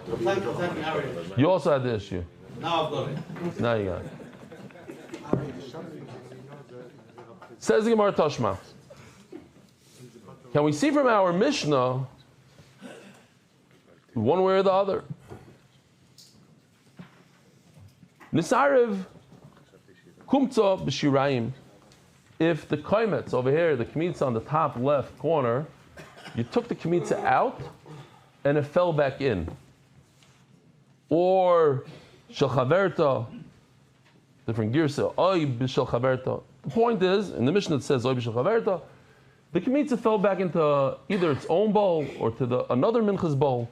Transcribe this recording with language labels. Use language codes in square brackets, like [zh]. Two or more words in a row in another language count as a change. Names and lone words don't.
[en] You also had the issue. Now I've got it. Now you got it. Says the Gemara Tashma. Can we see from our Mishnah one way or the other? [he] נתערב קומצו בשיריים. [en] If the kaimetz over here, the kmitza on the top left corner, you took the kmitza out and it fell back in. [he] או של חברתה, different girsa, או בשל חברתה. [en] The point is, in the Mishnah it says [he] או בשל חברתה, [en] the kmitza fell back into either its own bowl or to another minchas bowl.